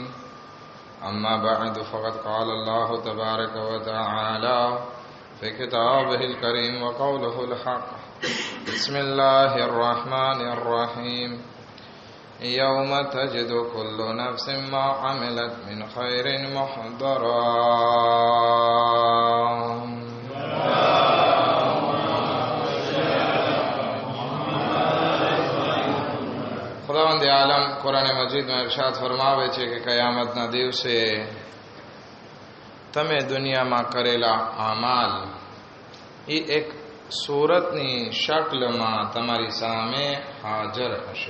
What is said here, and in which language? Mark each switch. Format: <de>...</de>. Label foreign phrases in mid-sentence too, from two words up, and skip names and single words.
<ar>أما بعد، فقد قال الله تبارك وتعالى في كتابه الكريم وقوله الحق. بسم الله الرحمن الرحيم. يوم تجد كل نفس ما عملت من خير محضرا.</ar> <gu>ખુદાવંદ આલમ કુરાન મજીદમાં ઇરશાદ ફરમાવે છે કે કયામતના દિવસે તમે દુનિયામાં કરેલા આમાલ એ એક સુરતની શક્લમાં તમારી સામે હાજર હશે.</gu>